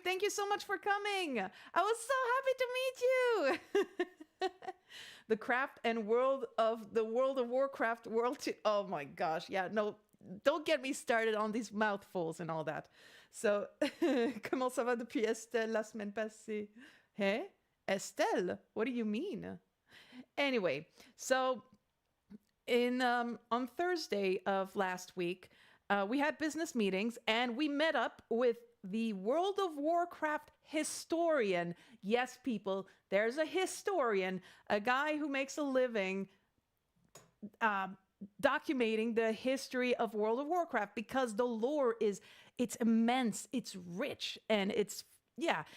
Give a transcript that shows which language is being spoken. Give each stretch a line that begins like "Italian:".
English: Thank you so much for coming. I was so happy to meet you. The craft and world of the World of Warcraft oh my gosh. Yeah, no, don't get me started on these mouthfuls and all that.
French: So, comment ça va depuis Estelle la semaine passée?
English: Hey, Estelle, what do you mean? Anyway, so on Thursday of last week, we had business meetings and we met up with the World of Warcraft historian. Yes, people, there's a historian, a guy who makes a living documenting the history of World of Warcraft, because the lore it's immense, it's rich, and yeah.